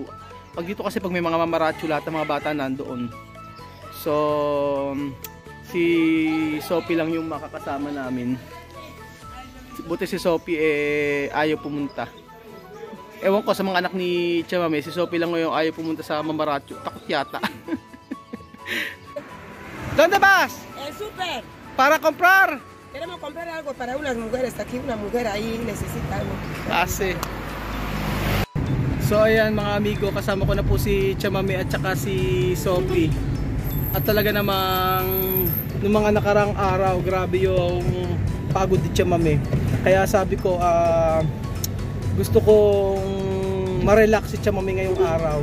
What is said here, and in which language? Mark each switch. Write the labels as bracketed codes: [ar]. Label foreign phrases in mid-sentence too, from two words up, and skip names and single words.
[tl] Pag dito kasi pag may mga mamaratsu, lahat ng mga bata nandoon. So si Sophie lang yung makakasama namin. Buti si Sophie ayaw pumunta. Ewan ko sa mga anak ni Chamame, si Sophie lang ngayon ayaw pumunta sa mamaratsu. Takot yata. [es] ¿Dónde vas? El súper. Para comprar. Queremos comprar algo para unas mujeres. Aquí una mujer ahí necesita algo. [tl] Kasi. So ayan mga amigo, kasama ko na po si Chamame at saka si Sophie. At talaga namang nung mga nakarang araw, grabe yung pagod ni Chamame. Kaya sabi ko, gusto kong ma-relax si Chamame ngayong araw.